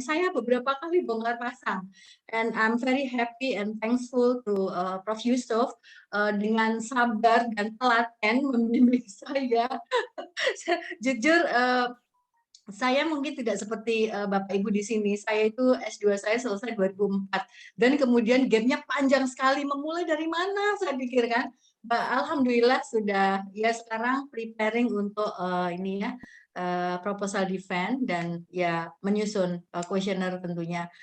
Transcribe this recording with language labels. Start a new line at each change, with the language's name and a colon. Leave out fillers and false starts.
Indonesian: Saya beberapa kali bongkar pasang.
English: And I'm very happy and thankful to Prof.
Indonesian: Yusuf dengan sabar dan telaten membimbing saya. Jujur saya mungkin tidak seperti Bapak Ibu di sini. Saya itu S2 saya selesai 2004 dan kemudian gapnya panjang sekali. Memulai dari mana saya pikir kan. Alhamdulillah sudah ya sekarang preparing untuk ini ya proposal defense dan ya menyusun questionnaire tentunya.